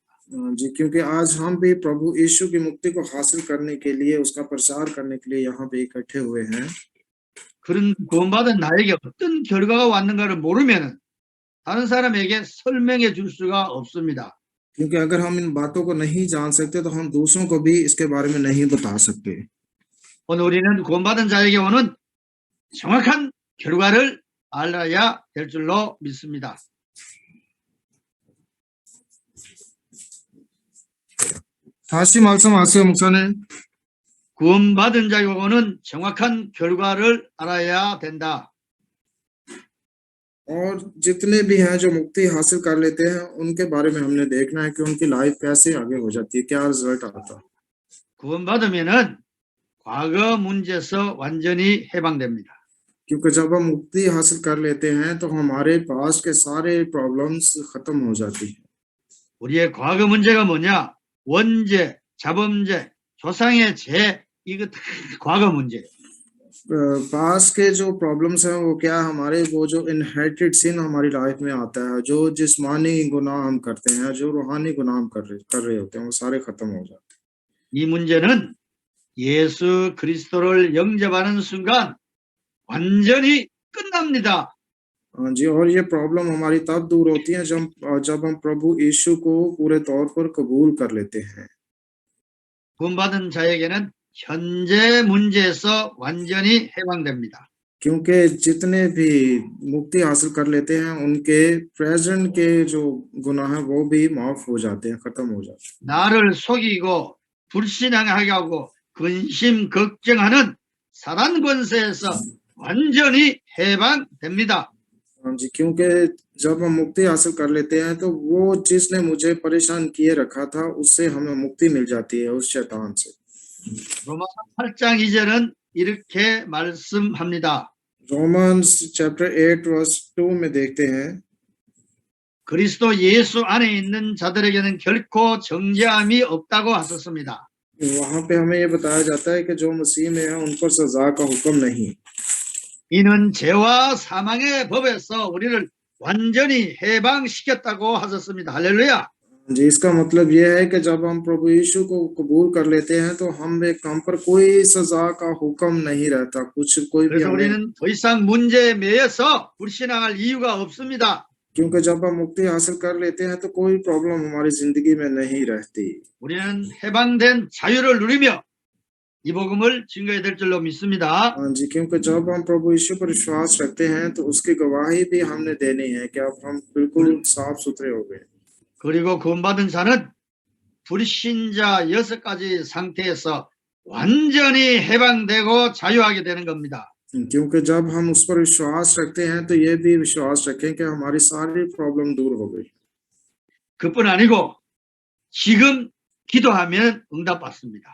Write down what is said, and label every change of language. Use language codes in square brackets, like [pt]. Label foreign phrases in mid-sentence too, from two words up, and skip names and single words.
[hi] जी, क्योंकि आज हम भी प्रभु यीशु की मुक्ति को हासिल करने के लिए, उसका प्रचार करने के लिए यहाँ पे इकट्ठे हुए हैं। [ko] 그런 구원받은 나에게 어떤 결과가 왔는가를 모르면 다른 사람에게 설명해 줄 수가 없습니다. [hi] क्योंकि अगर हम इन बातों को नहीं जान सकते तो हम दूसरों को भी इसके बारे में नहीं बता सकते। [ko] 오늘 우리는 구원받은 자에게 오는 정확한 결과를 알아야 될 줄로 믿습니다. 다시 말씀하세요, 목사님. 구원받은 자에게 오는 정확한 결과를 알아야 된다. [hi] और जितने भी हैं जो मुक्ति हासिल कर लेते हैं, उनके बारे में हमने देखना है कि उनकी लाइफ कैसे आगे हो जाती है, क्या रिजल्ट आता है। [ko] 구원받으면은 과거 문제에서 완전히 해방됩니다. [hi] क्योंकि जब हम मुक्ति हासिल कर लेते हैं तो हमारे पास के सारे प्रॉब्लम्स खत्म हो जाती हैं। [ko] 우리의 과거 문제가 뭐냐? 원죄, 자범죄, 조상의 죄, 이거 다 과거 문제. [hi] पास के जो प्रॉब्लम्स हैं वो क्या, हमारे वो जो [en] inherited sin [hi] हमारी लाइफ में आता है, जो जिस्मानी गुनाह हम करते हैं, जो रूहानी गुनाह हम कर रहे होते हैं, वो सारे खत्म हो जाते हैं। [ko] 이 문제는 예수 그리스도를 영접하는 순간 완전히 끝납니다. [hi] हाँ जी, और ये प्रॉब्लम हमारी तब दूर होती है जब हम प्रभु यीशु को पूरे तौर पर कबूल कर लेते हैं। [ko] 구원받은 자에게는 현재 문제에서 완전히 해방됩니다. [hi] क्योंकि जितने भी मुक्ति हासिल कर लेते हैं उनके प्रेजेंट के जो गुनाह हैं वो भी माफ हो जाते हैं, खत्म हो जाते हैं। [ko] 나를 속이고 불신앙하게 하고 근심 걱정하는 사단 권세에서 완전히 해방됩니다. [hi] हाँ जी, क्योंकि जब हम मुक्ति हासिल कर लेते हैं तो वो जिसने मुझे परेशान किए रखा था उससे हमें मुक्ति मिल जाती है, उस शैतान से। [ko] 로마서 8장 2절은 이렇게 말씀합니다. [en] Romans chapter 8 verse 2 [hi] में देखते हैं, [ko] 그리스도 예수 안에 있는 자들에게는 결코 정죄함이 없다고 하셨습니다. [hi] वहां पे हमें ये बताया जाता है कि जो मसीह में है उन पर सजा का हुक्म नहीं। [ko] 이는 죄와 사망의 법에서 우리를 완전히 해방시켰다고 하셨습니다. 할렐루야. [hi] जी, इसका मतलब ये है कि जब हम प्रभु यीशु को कबूल कर लेते हैं तो हम पर कोई सजा का हुक्म नहीं रहता, कोई भी [ko] 그래서 [hi] हमें, [ko] 우리는 더 이상 문제에 매여서 불신앙할 이유가 없습니다. [hi] क्योंकि जब हम मुक्ति हासिल कर लेते हैं तो कोई प्रॉब्लम हमारी जिंदगी में नहीं रहती। [ko] 우리는 해방된 자유를 누리며 이 복음을 증거해야 될 줄로 믿습니다. [hi] हाँ जी, क्योंकि जब हम प्रभु यीशु पर विश्वास रखते हैं तो उसकी गवाही भी हमने देनी है कि अब हम बिल्कुल साफ सुथरे हो गए। [ko] 그리고 구원받은 자는 불신자 6가지 상태에서 완전히 해방되고 자유하게 되는 겁니다. [hi] क्योंकि जब हम उस पर विश्वास रखते हैं तो ये भी विश्वास रखें कि हमारी सारी प्रॉब्लम दूर हो गई। [ko] 그뿐 아니고 지금 기도하면 응답받습니다.